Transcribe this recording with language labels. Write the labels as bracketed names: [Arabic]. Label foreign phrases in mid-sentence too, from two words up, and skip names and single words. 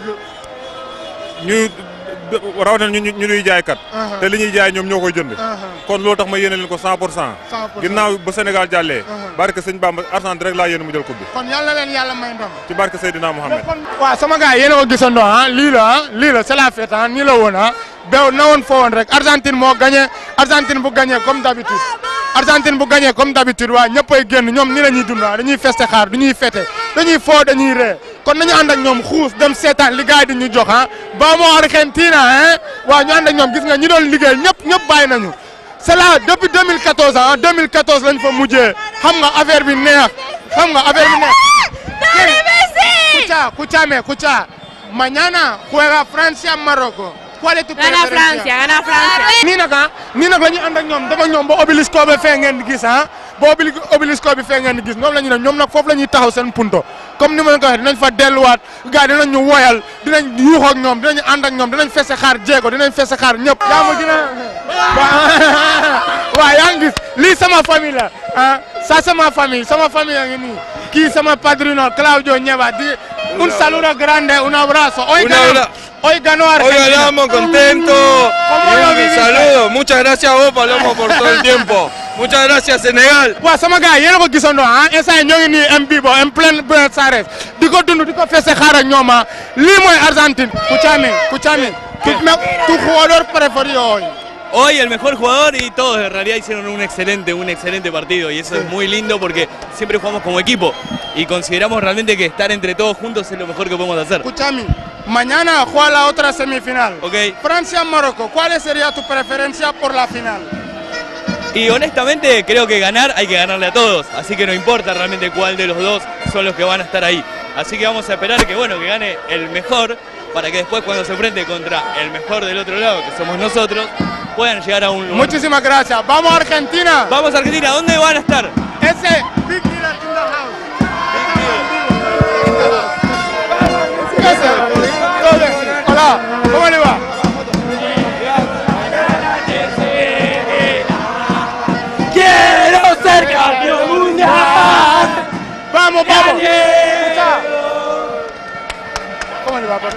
[Wolof] ñu rawatina ñu ñuy jaaykat. te li ñuy jaay ñoom ñoo koy jënd. kon loolu tax ma yéene leen ko 100%. ginnaaw ba Sénégal jàllee. barke sëñ Bamba Argentine rek laa yéene mu jël coupe bi. kon yàlla leen yàlla may ndam. ci barke Seydina Mohamed. waaw sama gars yéen a ko gisandoo lii la [French] c'est la fête [Wolof] nii la woon beew na woon foo woon rek Argentine moo gagné Argentine bu gagné [French] comme d'habitude [Wolof] Argentine bu gagné [French] comme d'habitude [Wolof] waa ñëppay génn ñoom ni la ñuy dund dañuy feste xaar du ñuy fete dañuy foo dañuy ree kon nañu ànd ak ñoom xuus dem seetaan li gars yi di ñu jox [Spanish] vamos Argentina [Wolof] waaw ñu ànd ak ñoom gis nga ñi doon liggéey ñëpp bàyyi nañu [French] c'est là depuis [Wolof] 2014 2014 lañ fa mujjee xam nga affaire bi neex [Spanish] escucha mañana juega Francia Marruecos. ¿Cuál es tu preferencia? Gana Francia. [Wolof] nii nag la ñuy ànd ak ñoom dafa ñoom ba obélisque bi fee ngeen di gis ba obélisque bi fee ngeen di gis ñoom la ñu ne ñoom nag foofu la ñuy taxaw seen punto comme ni ma leen ko waxee dinañ fa delluwaat gars yi dinañ ñu woyal dinañ yuuxoo ak ñoom dinañ ànd ak ñoom dinañ fese xaar jéego dinañ fese xaar ñëpp. yaa ma dina waaw yaa ngi gis lii sama famille la [French] ça c'est ma famille [Wolof] yaa ngi nii kii sama padrino Claudio Nieva di [Spanish] un saludo grande un abrazo. Hoy ganó Argentina. Hoy ganamos, contento. Un saludo. Muchas gracias a vos, Palomo, por todo el tiempo. Muchas gracias, Senegal. waaw sama gars yéen a ko gisandoo instant ñoo ngi nii en vivo [French] en plein [Spanish] Buenos Aires di ko dund di ko fese xaar ak ñoom lii mooy Argentine. Escúchame. Tu jugador preferido hoy. Hoy el mejor jugador y todos en realidad hicieron un excelente partido y eso es muy lindo porque siempre jugamos como equipo y consideramos realmente que estar entre todos juntos es lo mejor que podemos hacer. Escúchame, mañana juega la otra semifinal. Okay. Francia-Marruecos, ¿cuál sería tu preferencia por la final? Y honestamente creo que ganar hay que ganarle a todos, así que no importa realmente cuál de los dos son los que van a estar ahí. Así que vamos a esperar que gane el mejor para que después cuando se enfrente contra el mejor del otro lado, que somos nosotros, puedan llegar a un lugar. Muchísimas gracias. ¡Vamos a Argentina! ¡Vamos a Argentina! ¿Dónde van a estar? [English] Ese Big Deal in the house. [Spanish] Hola, ¿cómo le va? ¡Quiero ser campeón mundial! ¡Vamos! ¿Cómo le va, papi?